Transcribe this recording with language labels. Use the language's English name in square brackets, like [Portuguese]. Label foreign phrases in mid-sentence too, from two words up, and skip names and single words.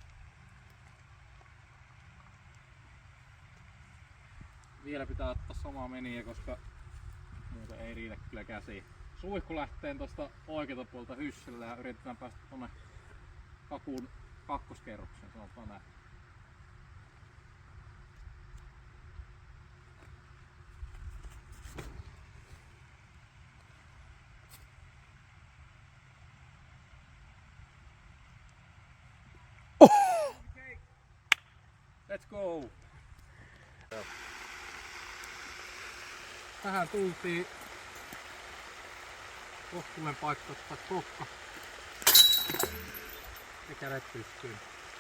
[Finnish] Vielä pitää ottaa sama meniä, koska muuten ei riitä kyllä käsi. Suihku lähtee tosta oikealta puolta hyssillä ja yritetään päästä tonne kakun kakkoskerrokseen, sanotaan näin. [English] Okay. Let's go! [Finnish] Tähän tultiin. Kohtuullinen paikka ottaa kokka ja kädet pystyyn.